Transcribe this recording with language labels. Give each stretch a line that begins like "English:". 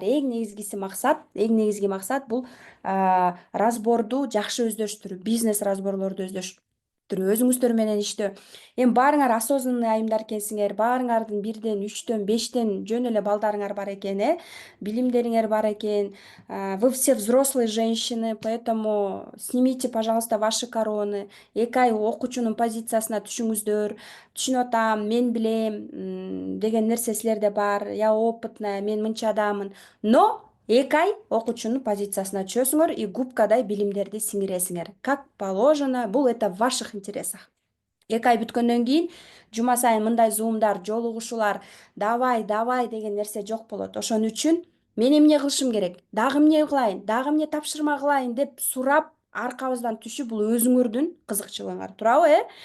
Kyrgyz: Эң негизги максат бул разборду жакшы өздөштүрүү, бизнес разборлорду өзүңүздөр менен иштөө. Эми баарыңар осознанный айымдар экенсиңер, баарыңардын 1ден 3төн 5тен жөн эле балдарыңар бар экен, билимдериңер бар экен.
Russian: Вы все взрослые женщины, поэтому снимите, пожалуйста, ваши короны.
Kyrgyz: 2 ай окуучунун позициясына түшүңүздөр. Түшүнүп атам, мен билем деген нерсе силерде бар.
Russian: Я опытная,
Kyrgyz: мен мынча адаммын. Но 2 ай окуучунун позициясына түшөсүңөр и губкадай билимдерди сиңиресиңер.
Russian: Как положено, бул это в ваших интересах.
Kyrgyz: 2 ай бүткөндөн кийин жума сайын мындай зумдар, жолугушуулар, давай деген нерсе жок болот. Ошон үчүн мен эмне кылышым керек, дагы эмне кылайын, дагы эмне тапшырма кылайын деп сурап аркабыздан түшүп, бул өзүңөрдүн кызыкчылыгыңар, туурабы?